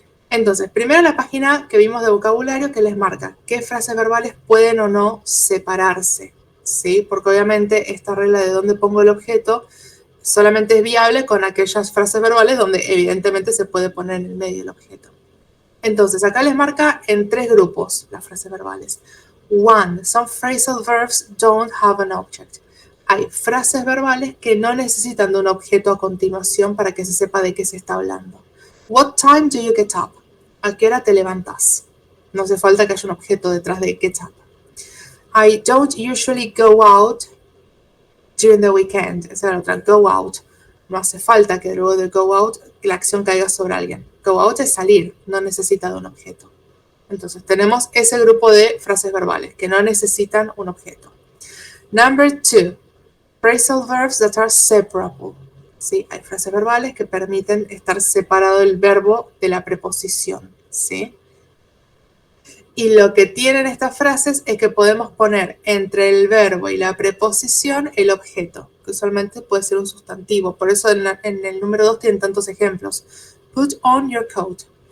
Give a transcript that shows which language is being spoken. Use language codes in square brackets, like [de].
[es] Entonces, primero la página que vimos de vocabulario que les marca qué frases verbales pueden o no separarse, ¿sí? Porque obviamente esta regla de dónde pongo el objeto solamente es viable con aquellas frases verbales donde evidentemente se puede poner en el medio el objeto. Entonces, acá les marca en 3 grupos las frases verbales. 1. [en] Some phrasal verbs don't have an object. [es] Hay frases verbales que no necesitan de un objeto a continuación para que se sepa de qué se está hablando. [en] What time do you get up? [es] ¿A qué hora te levantas? No hace falta que haya un objeto detrás de get up. [en] I don't usually go out during the weekend. [es] Esa es la otra, go out. No hace falta que luego de go out la acción caiga sobre alguien. Go out es salir, no necesita de un objeto. Entonces tenemos ese grupo de frases verbales que no necesitan un objeto. [en] Number 2, phrasal verbs that are separable. [es] ¿Sí? Hay frases verbales que permiten estar separado el verbo de la preposición. ¿Sí? Y lo que tienen estas frases es que podemos poner entre el verbo y la preposición el objeto, que usualmente puede ser un sustantivo. Por eso en el número 2 tienen tantos ejemplos. [en] Put on your coat.